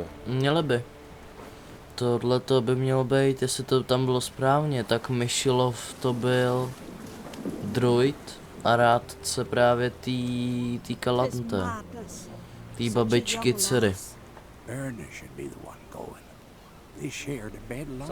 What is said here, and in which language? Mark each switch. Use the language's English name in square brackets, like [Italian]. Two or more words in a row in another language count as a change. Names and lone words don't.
[Czech] Měli by. Tohle to by mělo být, jestli to tam bylo správně, tak Myšilov to byl druid a rádce právě tý kalanté, tý babičky dcery. [English] Erna should be the one going. They shared a bed longer.